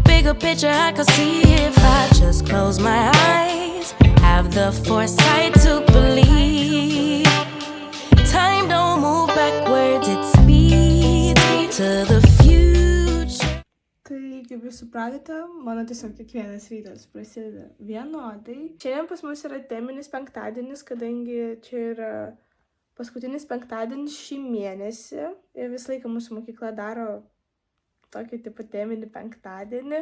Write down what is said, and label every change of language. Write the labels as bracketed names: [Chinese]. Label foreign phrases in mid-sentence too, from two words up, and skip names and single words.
[English] bigger picture I could see if I just close my eyes. Have the foresight to believe. Time don't move backwards, it speeds to the future. [Lithuanian] Tai kaip jūs supratote, mano tiesiog kiekvienas rytas prasideda vienodai. Šiandien pas mus yra teminis penktadienis, kadangi čia yra paskutinis penktadienis šį mėnesį. Ir visą laiką mūsų mokykla daro tokį tipo teminį penktadienį.